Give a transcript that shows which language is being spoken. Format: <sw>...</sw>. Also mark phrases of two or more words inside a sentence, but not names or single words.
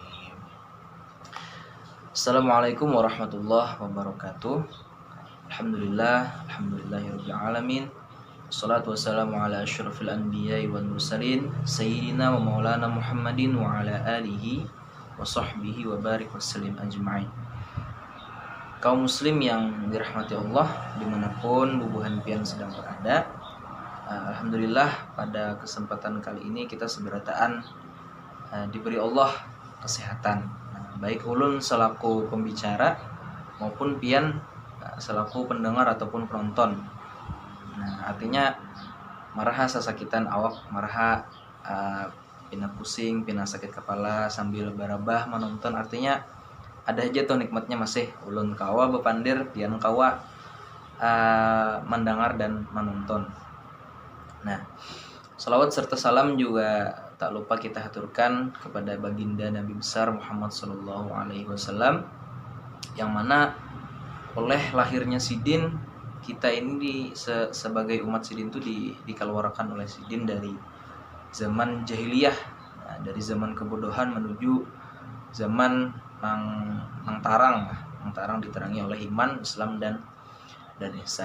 <ar>السلام عليكم ورحمة الله وبركاته. الحمد لله رب العالمين. والصلاة والسلام على أشرف الأنبياء والمرسلين سيدنا ومولانا محمد وعلى آله وصحبه وبارك وسلم أجمعين.</ar> <id>Kaum muslim yang dirahmati Allah dimanapun</id> <bjn>bubuhan pian</bjn> <id>sedang berada, alhamdulillah pada kesempatan kali ini kita seberataan diberi Allah kesehatan. Baik ulun selaku pembicara maupun pian selaku pendengar ataupun penonton.</id> <bjn>Artinya maraha sasakitan awak, maraha pina pusing, pina sakit kepala sambil barabah menonton, artinya ada aja tuh nikmatnya masih ulun kawa bepandir, pian kawa mendengar dan menonton.</bjn> <id>Salawat serta salam juga tak lupa kita haturkan kepada baginda Nabi besar Muhammad SAW, yang mana oleh lahirnya Sidin kita ini sebagai umat Sidin itu dikeluarkan oleh Sidin dari zaman jahiliyah, dari zaman kebodohan menuju zaman</id> <bjn>nang tarang</bjn> <id>diterangi oleh iman, Islam dan ihsan.</id>